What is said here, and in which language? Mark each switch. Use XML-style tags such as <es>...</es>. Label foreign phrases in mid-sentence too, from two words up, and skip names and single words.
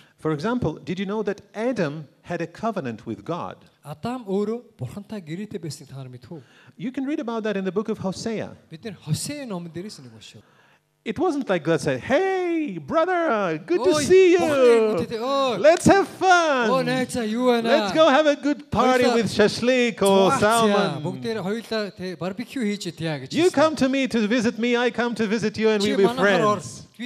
<en>For example, did you know that Adam had a covenant with God?</en> <mn>Адам өөрөө бурхантай гэрээтэй байсныг та нар мэдв үү?</mn> <en>You can read about that in the book of Hosea.</en> <mn>Бид нэр Хосе номон дээрээс нэг уншив.</mn> <en>It wasn't like God said, "Hey, brother, good to see you. Let's have fun. Let's go have a good party with shashlik or salmon. You come to me to visit me, I come to visit you, and we'll be friends.</en>